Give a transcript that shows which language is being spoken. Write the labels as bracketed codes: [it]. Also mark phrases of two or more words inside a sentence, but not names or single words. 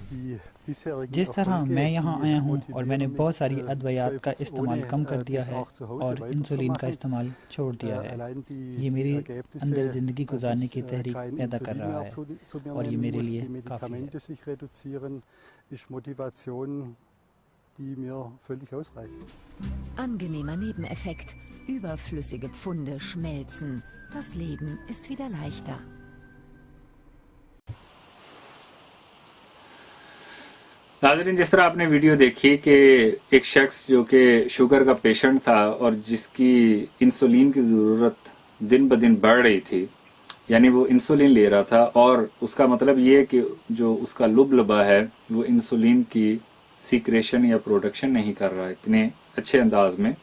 [ur] جس طرح میں یہاں آیا ہوں اور میں نے بہت ساری ادویات کا استعمال کم کر دیا ہے اور انسولین کا استعمال چھوڑ دیا ہے، یہ میری اندر زندگی گزارنے کی تحریک پیدا کر رہا ہے، اور یہ میرے لیے کافی ہے۔ [de] Angenehmer Nebeneffekt. Überflüssige Pfunde schmelzen. Das Leben ist wieder leichter. [ur] ناظرین، جس طرح آپ نے ویڈیو دیکھی کہ ایک شخص جو کہ شوگر کا پیشنٹ تھا اور جس کی انسولین کی ضرورت دن بدن بڑھ رہی تھی، یعنی وہ انسولین لے رہا تھا، اور اس کا مطلب یہ کہ جو اس کا لب لبا ہے وہ انسولین کی سیکریشن یا پروڈکشن نہیں کر رہا اتنے اچھے انداز میں۔